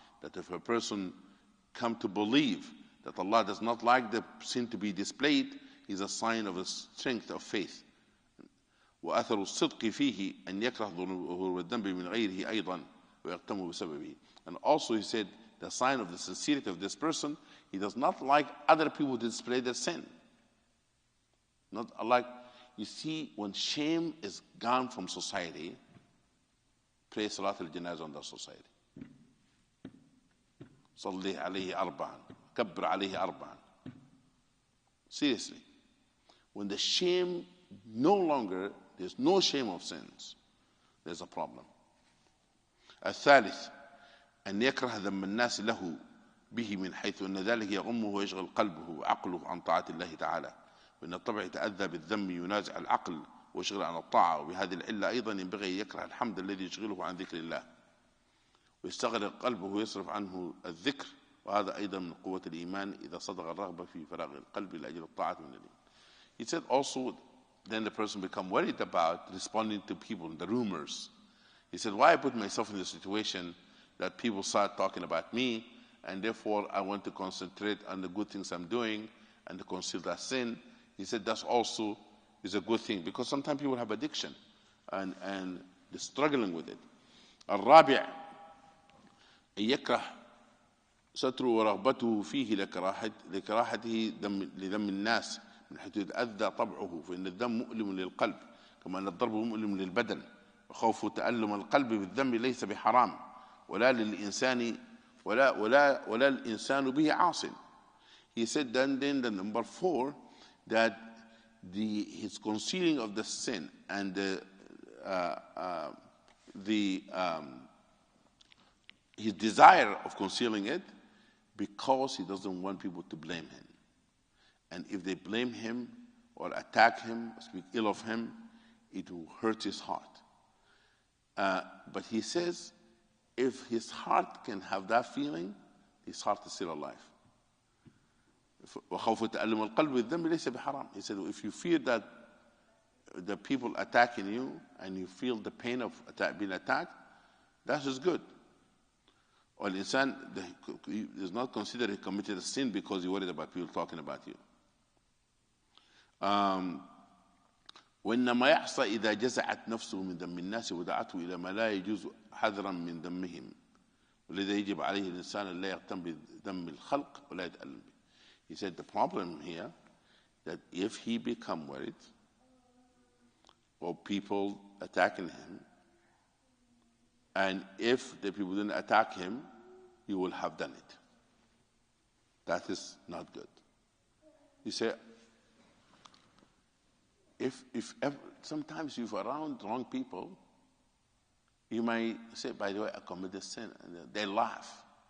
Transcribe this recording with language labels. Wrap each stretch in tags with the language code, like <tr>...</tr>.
<en>That if a person come to believe that Allah does not like the sin to be displayed, is a sign of the strength of faith.</en> <ar>وأثر الصدق فيه أن يكره ظهور الذنب من غيره أيضا ويقتم بسببه.</ar> <en>And also he said the sign of the sincerity of this person, he does not like other people to display their sin. Not like, you see, when shame is gone from society, pray Salat al-Janazah on the society.</en> <ar>صلي عليه أربعا كبر عليه أربعا.</ar> <en>Seriously, when the shame no longer, there's no shame of sins, there's a problem.</en> <ar>الثالث أن يكره ذم الناس له به من حيث أن ذلك يغمه ويشغل قلبه وعقله عن طاعة الله تعالى، وأن الطبع يتأذى بالذم ينازع العقل ويشغل عن الطاعة، وبهذه العلة أيضا ينبغي أن يكره الحمد الذي يشغله عن ذكر الله ويستغرق قلبه ويصرف عنه الذكر، وهذا أيضا من قوة الإيمان إذا صدق الرغبة في فراغ القلب لأجل الطاعة من الدين.</ar> <en>He said also, then the person become worried about responding to people, the rumors. He said, why I put myself in the situation that people start talking about me, and therefore I want to concentrate on the good things I'm doing and to conceal that sin. He said that's also is a good thing, because sometimes people have addiction and they're struggling with it.</en> <ar>الرابع أن يكره ستره ورغبته فيه لكراهته لذم الناس من حيث يتأذى طبعه، فإن الذم مؤلم للقلب كما أن الضرب مؤلم للبدن، وخوف تألم القلب بالذم ليس بحرام ولا للإنسان ولا الإنسان به عاصٍ.</ar> <en>He said then the number 4, that his concealing of the sin and his desire of concealing it, because he doesn't want people to blame him. And if they blame him or attack him, speak ill of him, it will hurt his heart. But he says, if his heart can have that feeling, his heart is still alive.</en> <ar>وخوف تألم القلب بالذنب ليس بحرام.</ar> <en>He said, if you fear that the people attacking you and you feel the pain of being attacked, that is good. Or الإنسان is not considered he committed a sin because he worried about people talking about you.</en> <ar>وإنما يحصى إذا جزعت نفسه من ذم الناس ودعته إلى ما لا يجوز حذرا من ذمهم، ولذا يجب عليه الإنسان أن لا يهتم بذم الخلق ولا يتألم به.</ar> <en>He said the problem here, that if he become worried or people attacking him, and if the people didn't attack him, he will have done it. That is not good. He said, if ever, sometimes if you're around wrong people, you might say, by the way, I committed sin, and they laugh.</en>